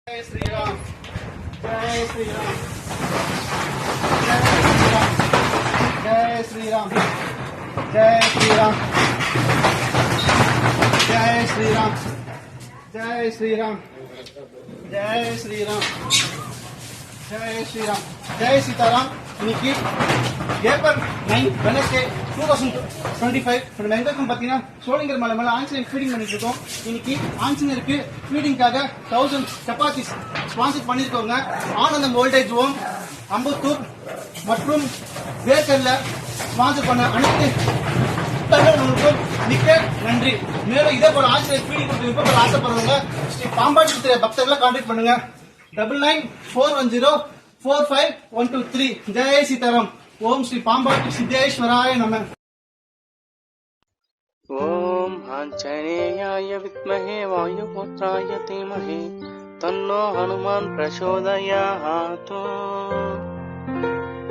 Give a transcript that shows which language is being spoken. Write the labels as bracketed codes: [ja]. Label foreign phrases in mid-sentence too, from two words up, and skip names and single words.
[hi] जय श्री राम, जय श्री राम, जय श्री राम, जय श्री राम, जय श्री राम, जय श्री राम, जय श्री राम, जय श्री राम, जय सीताराम। [ta] இன்னைக்கு ஏப்ரல் 9 வெனஸ்டே 2025 நம்ம எங்க இருக்கோம் பாத்தீங்கன்னா சோளிங்கர் மலை மேல ஆஞ்சநேயர் ஃபீடிங் பண்ணிட்டு இருக்கோம். இன்னைக்கு ஆஞ்சநேயருக்கு ஃபீடிங்காக 1000 சப்பாத்திஸ் ஸ்பான்சர் பண்ணிருக்கோங்க. ஆனந்தம் [en] old age home [ta] அம்பத்தூர் மற்றும் வேர்க்கல்ல ஸ்பான்சர் பண்ண அனைத்து உங்களுக்கு மிக்க நன்றி. மேலும் இதே போல ஆஞ்சநேயர் ஃபீடிங் கொடுத்து விருப்பப்பட ஆசைப்படுறவங்க ஸ்ரீ பாம்பாட்டி பக்தர்களை கான்டாக்ட் பண்ணுங்க. 9941045123. [hi] जय सीताराम. [sa] ओम श्री पांबाटी सिद्धेश्वराय नमः. ओम आंजनेयाय विद्महे वायुपुत्राय धीमहि तन्नो हनुमान् प्रचोदयात्.